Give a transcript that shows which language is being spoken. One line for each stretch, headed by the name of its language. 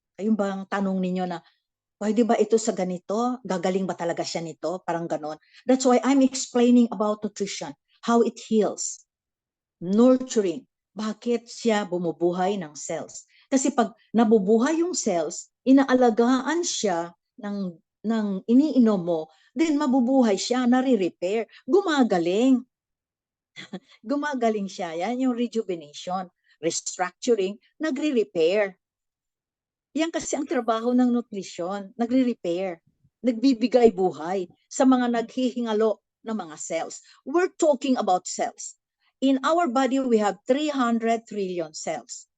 Filipino: Ayun bang tanong ninyo na, pwede ba ito sa ganito? Gagaling ba talaga siya nito? Parang ganon.
English: That's why I'm explaining about nutrition, how it heals, nurturing,
Filipino: bakit siya bumubuhay ng cells. Kasi pag nabubuhay yung cells, inaalagaan siya ng iniinom mo, then mabubuhay siya, nare-repair, gumagaling. Gumagaling siya. Yan yung rejuvenation. Restructuring, nagre-repair. Yan kasi ang trabaho ng nutrition, nagre-repair, nagbibigay buhay sa mga naghihingalo ng mga cells.
English: We're talking about cells. In our body, we have 300 trillion cells.